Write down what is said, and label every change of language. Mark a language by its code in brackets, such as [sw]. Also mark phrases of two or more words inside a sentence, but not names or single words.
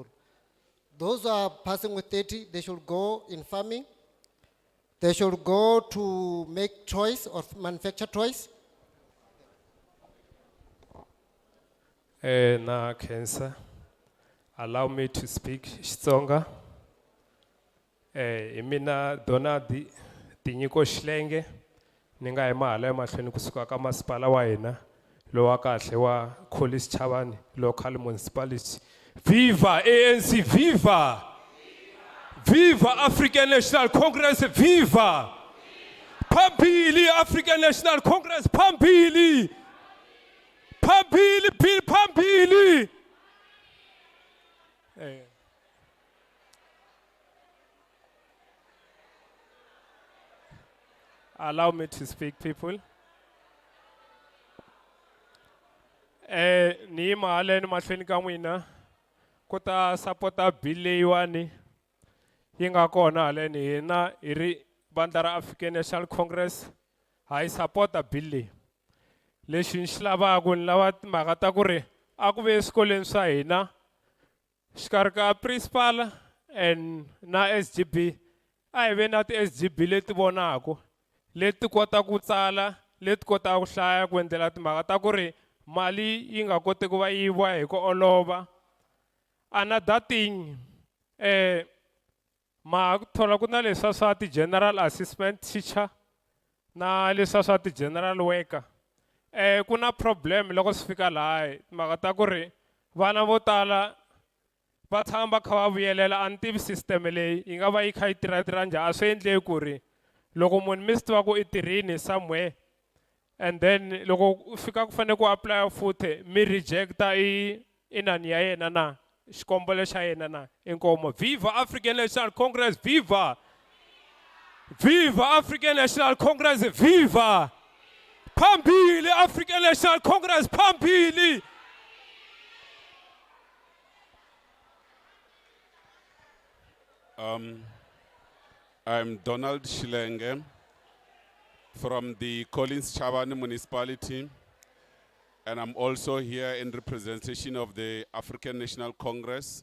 [en] Those who are passing with 30, they should go in farming. They should go to make toys or manufacture toys. [ts] Na cancer. [en] Allow me to speak Xitsonga. [ts] Mina dona tinyiko xilenge ni nga hi mahala emahlweni kusuka ka masipala wa hina lowa kahle wa College Chavani local municipality. [zu] Viva ANC, viva! Viva African National Congress, viva! Phambili African National Congress, phambili! Phambili, phambili! [en] Allow me to speak, people. [ts] Ni mahala ni mahlweni ka n'wina ku ta sapota bill leyiwani yi nga kona haleni hina hi ri vandla ra African National Congress ha yi sapota bill leyi. Lexi ni xi lavaka ni lava timhaka ta ku ri a ku ve eswikolweni swa hina xikarhi ka principal and na SGB a hi ve na ti-SGB leti vonaka leti kota ku tsala leti kota ku hlaya ku endlela timhaka ta ku ri mali yi nga koti ku va yiviwa hi ku olova. [en] Another thing [ts] ma thola ku na leswa swa ti- [en] general assistant teacher [ts] na leswa swa ti-general worker. Ku na problem loko swi fika laha timhaka ta ku ri vana vo tala va tshama va kha va vuyelela a ni tivi system leyi yi nga va yi kha yi tirha njhani. A swi endleki ku ri loko munhu mi swi tiva ku i tirhini somewhere [en] and then [ts] loko fika ku fanele ku apply futhi mi rejecta inani ya yena na xikombelo xa yena na. Inkomo. [zu] Viva African National Congress, viva! Viva African National Congress, viva! Phambili African National Congress, phambili! [en] I'm Donald Shilenge from the Collins Chavani municipality, and I'm also here in representation of the African National Congress.